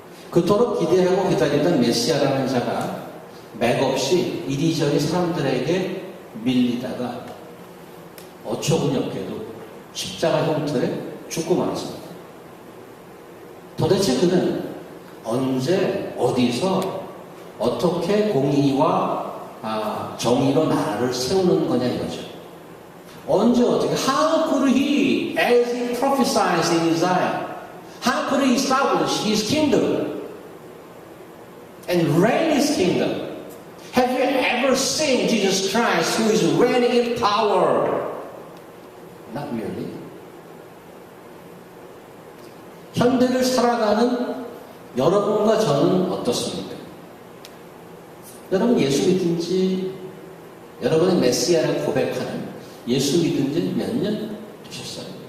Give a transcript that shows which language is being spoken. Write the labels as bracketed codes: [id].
[ko] 그토록 기대하고 기다리던 메시아라는 자가 맥없이 이리저리 사람들에게 밀리다가 어처구니없게도 십자가 형틀에 죽고 말았습니다. 도대체 그는 언제 어디서 어떻게 공의와 정의로 나라를 세우는 거냐 이거죠. 언제 어떻게 [en] How could he, as he prophesies in Isaiah, how could he establish his kingdom and reign his kingdom? Have you ever seen Jesus Christ who is reigning in power? Not really. [ko] 현대를 살아가는 여러분과 저는 어떻습니까? 여러분 예수 믿은지, 여러분의 메시아를 고백하는 예수 믿은지 몇 년 되셨어요?